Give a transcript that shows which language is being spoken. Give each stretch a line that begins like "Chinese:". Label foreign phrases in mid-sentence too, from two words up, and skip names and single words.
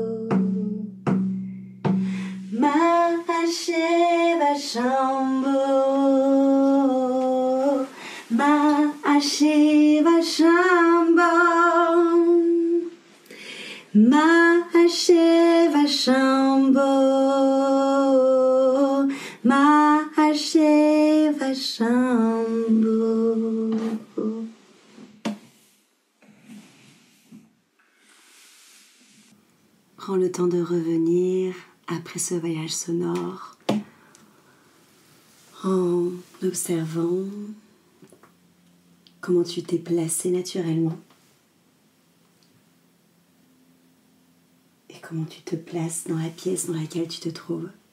Sanskrit: महाशिव शम्भो, महाशिव शम्भो, महाशिव शम्भो, महाशिव शम्भो.
French: Prends le temps de revenir après ce voyage sonore en observant comment tu t'es placé naturellement et comment tu te places dans la pièce dans laquelle tu te trouves.